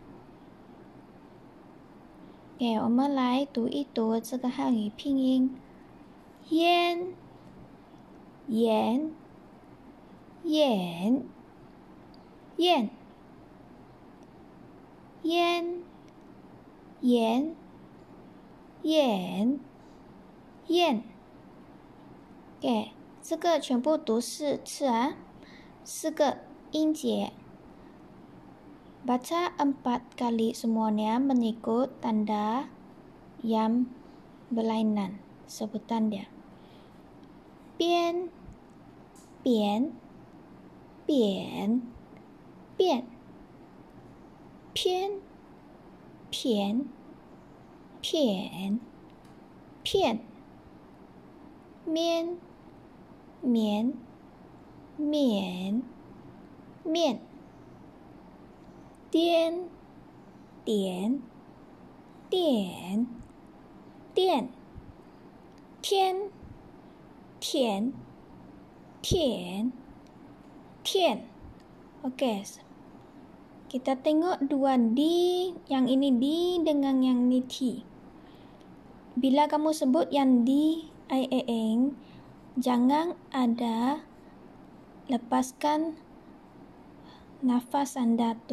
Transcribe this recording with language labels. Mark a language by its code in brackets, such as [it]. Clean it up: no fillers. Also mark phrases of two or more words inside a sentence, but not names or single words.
[zh] 我们来读一读这个汉语拼音：烟、盐、眼、燕、烟、盐、眼、燕。这个全部读4次啊，4个音节. [ms] Baca 4 kali semuanya mengikut tanda yang berlainan sebutan dia. [zh] 边、扁、扁、变、偏、偏、偏、骗、面、棉、面、面、颠、点、点、电、天、甜、甜、天. [ms] Oke, kita tengok dua di, yang ini di dengan yang ini ti. Bila kamu sebut yang di eng, jangan ada lepaskan nafas Anda tuh.